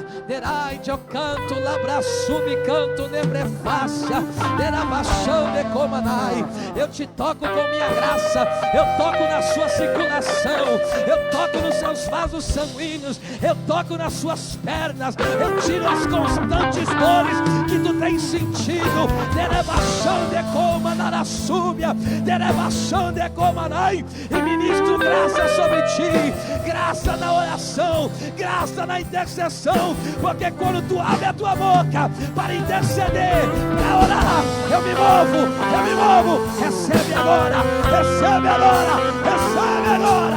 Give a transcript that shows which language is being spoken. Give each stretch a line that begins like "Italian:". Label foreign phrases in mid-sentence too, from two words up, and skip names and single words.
Portuguese: Eu canto labraçume, canto nebrefácia. Eu te toco com minha graça. Eu toco na sua circulação. Eu toco nos seus vasos sanguíneos. Eu toco nas suas pernas. Eu tiro as constantes dores que tu tens sentido. Derebação de coma na raçúbia, derebação de coma nai, e ministro graça sobre ti, graça na oração, graça na intercessão, porque quando tu abre a tua boca para interceder, para orar, eu me movo, recebe agora, recebe agora, recebe agora.